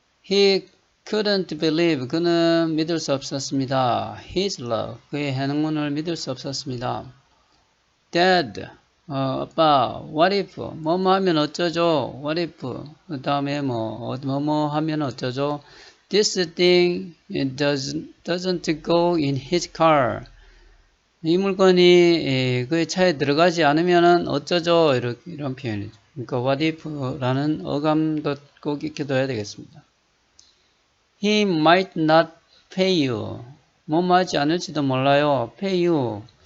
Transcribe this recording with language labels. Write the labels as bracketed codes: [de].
[en] He couldn't believe [ko] 그는 믿을 수 없었습니다. [en] His love [ko] 그의 행운을 믿을 수 없었습니다. Dad 아빠, [en] what if, [ko] 뭐뭐 하면 어쩌죠? [en] what if, [ko] 그 다음에 뭐뭐 하면 어쩌죠? [en] This thing doesn't go in his car. [ko] 이 물건이 그의 차에 들어가지 않으면 어쩌죠? 이런 표현이죠. 그러니까 what if라는 어감도 꼭 익혀둬야 되겠습니다. [en] He might not pay you. [ko] 뭐뭐 하지 않을지도 몰라요. [en] pay you.